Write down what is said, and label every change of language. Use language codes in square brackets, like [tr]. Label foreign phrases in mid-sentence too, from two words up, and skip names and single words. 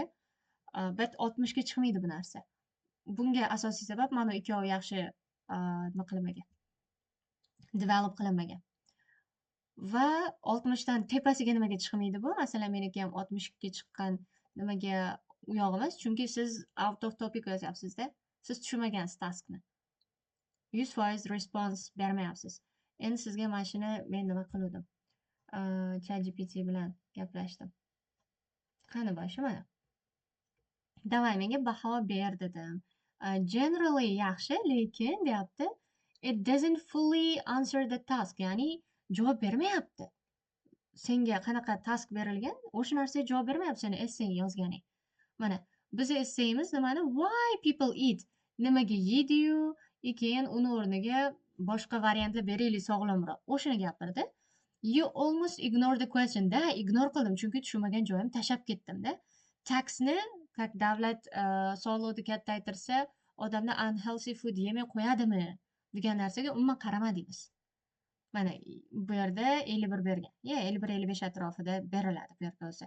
[uz] Bet 60 ga chiqmaydi bu narsa. Bunga asosiy sabab mana ikkovi yaxshi nima qilinmagan. Develop qilinmagan. Va 60 dan tepasiga nimaga chiqmaydi bu? Masalan, meniki ham 60 ga chiqqan nimaga u yog'imiz, chunki siz [en] out of topic [uz] yozyapsizda. Siz tushunmagansiz taskni. 100% response bermayapsiz. Endi sizga mana shuni men nima qildim? ChatGPT bilan gaplashdim. Qani boshi mana. Davay menga baho ber dedim. Generally yaxshi, lekin deyapti, [en] it doesn't fully answer the task. [uz] Ya'ni javob bermayapti. Senga qanaqa task berilgan, o'sha narsaga javob bermayapti seni essay yozganing. Mana biz essayimiz nimani? [en] Why people eat? [uz] Nimaga yeydi-yu, keyin uni o'rniga boshqa variantlar beraylik sog'lomroq. O'shani gapirdi. [en] You almost ignore the question. [uz] Da, ignore qildim, chunki tushunmagan joyim tashlab ketdim-da. Taxni, как davlat soliqni kattaytirsa, odamlar [en] unhealthy food [uz] yemay qo'yadimi degan narsaga umuman qaramadingiz. Mana bu yerda 51 bergan. 51-55 atrofida beriladi bu yerda o'zi.